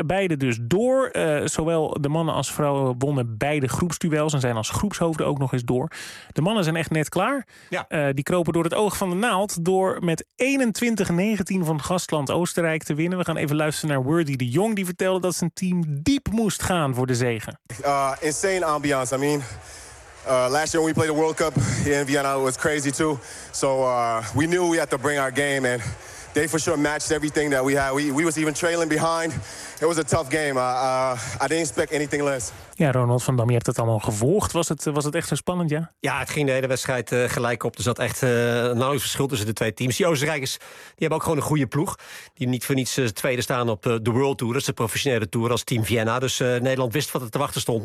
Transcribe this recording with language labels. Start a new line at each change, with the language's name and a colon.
Dutch: Beide dus door. Zowel de mannen als vrouwen wonnen beide groepsduels... en zijn als groepshoofden ook nog eens door. De mannen zijn echt net klaar. Ja. Die kropen door het oog van de naald... door met 21-19 van gastland Oostenrijk te winnen. We gaan even luisteren naar Wordy de Jong... die vertelde dat zijn team diep moest gaan voor de zegen.
English: Insane ambiance. I mean, Last year when we played the World Cup in Vienna, it was crazy too. So we knew we had to bring our game, and they for sure matched everything that we had. We was even trailing behind. It was a tough game. I didn't expect anything less.
Dutch: Ja, Ronald van Dam, je hebt het allemaal gevolgd. Was het echt zo spannend, ja? Ja, het ging de hele wedstrijd gelijk op. Er zat echt een nauwelijks verschil tussen de twee teams. Die Oostenrijkers, die hebben ook gewoon een goede ploeg. Die niet voor niets tweede staan op de World Tour. Dat is de professionele tour als Team Vienna. Dus Nederland wist wat er te wachten stond.